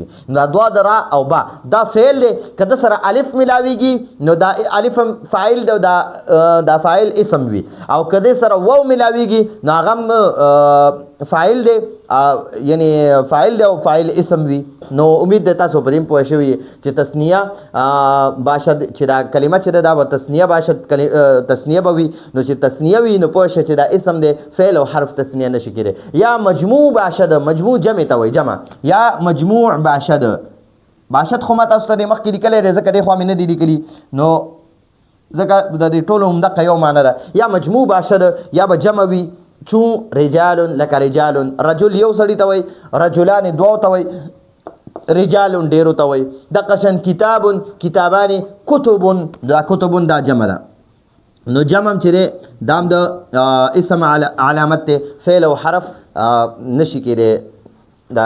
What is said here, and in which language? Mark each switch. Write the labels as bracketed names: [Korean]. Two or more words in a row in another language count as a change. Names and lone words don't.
[Pashto] نو دا دوا درا او با دا فعل دی، که د سره الف ملاویږي نو دا الف فاعل دی او دا فاعل اسم وي، او که د سره واو ملاویږي نو هغه فاعل دی یعنی فاعل دی او فاعل اسم وي. نو امید ده تاسو په دې پوه شوي چې [Persian] تسنیه باشد [Pashto] چې دا کلمه چې ده دا به [Persian] تسنیه باشد [Pashto] تسنیه به وي. نو چې تسنیه وي نو پوه شه چې دا اسم دی، فعل او حرف تسنیه نشي کېدی. [Persian] یا مجموع باشد، [Pashto] مجموع جمع ته وایي جمع، [Persian] یا مجموع باشد باشد [Pashto] خو ما تاسو ته مخکې لیکلی دی ځکه دی خوا مې نه دی لیکلي نو ځکه د دې ټولو همدقه یو معنی ده یا [Persian] مجموع باشد [Pashto] یا به جمع وي چون رجال لکه رجال رجل یو سړي ته وایي رجلان دوو ته وایي رجال ډیرو ته وایي دقه شان کتاب کتابان کتب دا کتب دا جمع ده نو جمع چې دی دام د اسم علامت دی فعل او حرف نشي کېدی دا